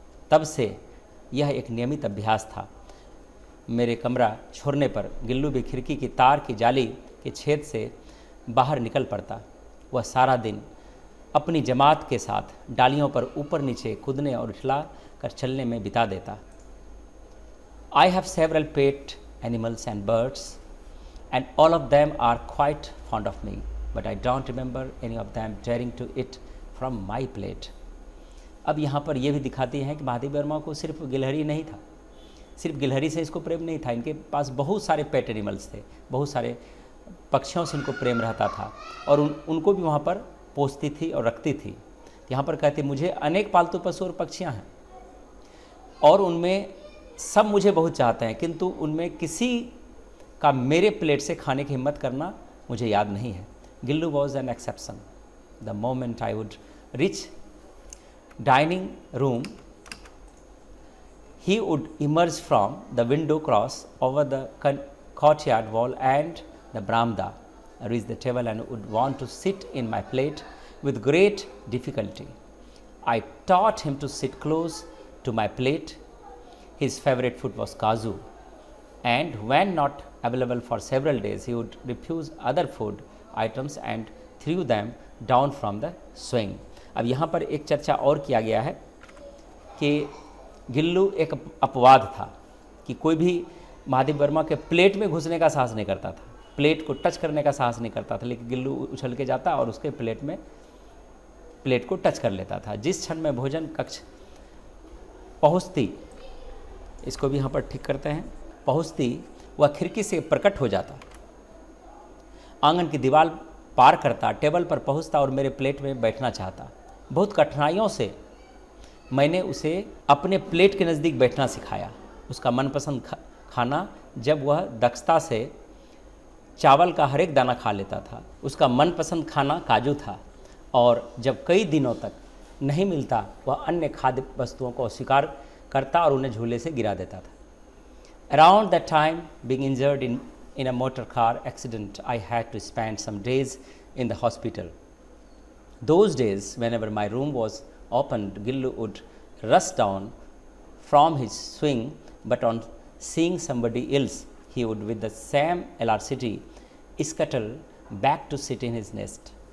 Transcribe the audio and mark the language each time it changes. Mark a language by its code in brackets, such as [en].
[hi] तब से यह एक नियमित अभ्यास था। मेरे कमरा छोड़ने पर गिल्लू भी खिड़की की तार की जाली के छेद से बाहर निकल पड़ता। वह सारा दिन अपनी जमात के साथ डालियों पर ऊपर नीचे कूदने और उछला कर चलने में बिता देता। [en] I have several pet animals and birds, and all of them are quite fond of me, but I don't remember any of them daring to eat from my plate. [hi] अब यहाँ पर यह भी दिखाती हैं कि महादेवी वर्मा को सिर्फ गिलहरी नहीं था, सिर्फ गिलहरी से इसको प्रेम नहीं था, इनके पास बहुत सारे पेट एनिमल्स थे, बहुत सारे पक्षियों से इनको प्रेम रहता था और उनको भी वहाँ पर पोसती थी और रखती थी। यहाँ पर कहते मुझे अनेक पालतू पशु और पक्षियाँ हैं और उनमें सब मुझे बहुत चाहते हैं, किंतु उनमें किसी का मेरे प्लेट से खाने की हिम्मत करना मुझे याद नहीं है। [en] Gillu was an exception. The moment I would reach dining room, he would emerge from the window, cross over the courtyard wall and the veranda, reach the table and would want to sit in my plate with great difficulty. I taught him to sit close to my plate. His favorite food was kaju, and when not available for several days, he would refuse other food items and threw them down from the swing. [hi] अब यहाँ पर एक चर्चा और किया गया है कि गिल्लू एक अपवाद था कि कोई भी महादेवी वर्मा के प्लेट में घुसने का साहस नहीं करता था, प्लेट को टच करने का साहस नहीं करता था, लेकिन गिल्लू उछल के जाता और उसके प्लेट को टच कर लेता था। जिस क्षण में भोजन कक्ष पहुँचती, इसको भी यहाँ पर ठीक करते हैं, पहुँचती वह खिड़की से प्रकट हो जाता, आंगन की दीवार पार करता, टेबल पर पहुँचता और मेरे प्लेट में बैठना चाहता। बहुत कठिनाइयों से मैंने उसे अपने प्लेट के नज़दीक बैठना सिखाया। उसका मनपसंद खाना, जब वह दक्षता से चावल का हर एक दाना खा लेता था, उसका मनपसंद खाना काजू था और जब कई दिनों तक नहीं मिलता वह अन्य खाद्य वस्तुओं को अस्वीकार करता और उन्हें झूले से गिरा देता था। [en] Around that time, being injured in a motor car accident, I had to spend some days in the hospital. Those days, whenever my room was opened, Gillu would rush down from his swing, but on seeing somebody else, he would, with the same elasticity, scuttle back to sit in his nest.